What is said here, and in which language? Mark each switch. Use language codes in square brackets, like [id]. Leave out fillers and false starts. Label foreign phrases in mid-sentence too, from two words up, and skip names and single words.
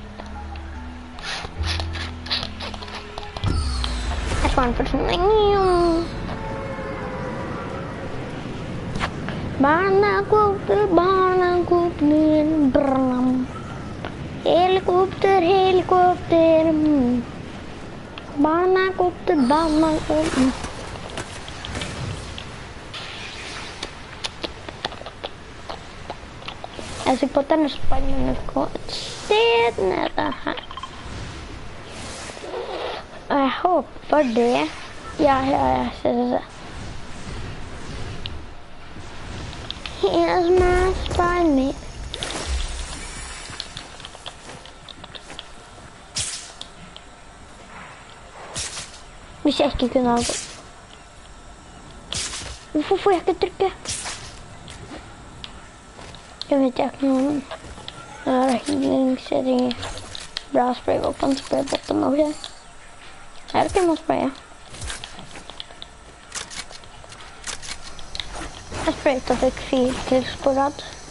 [en] That's one for something. Barnacopter, brum. Helicopter, helicopter. Barnacopter, barnacopter. [sv] Jag ska på den Spiderman senare här. Jag hoppas det. Ja, så. [en] Here's my Spiderman. [no] Hvis jeg ikke kunne ha gått. Hvorfor får jeg ikke trykke? [sv] Jag vet inte någon healing-serie. Bra sprayvapen, spraybotten och det. Här kan man spraya. Jag sprayade fick 4 kills på rad.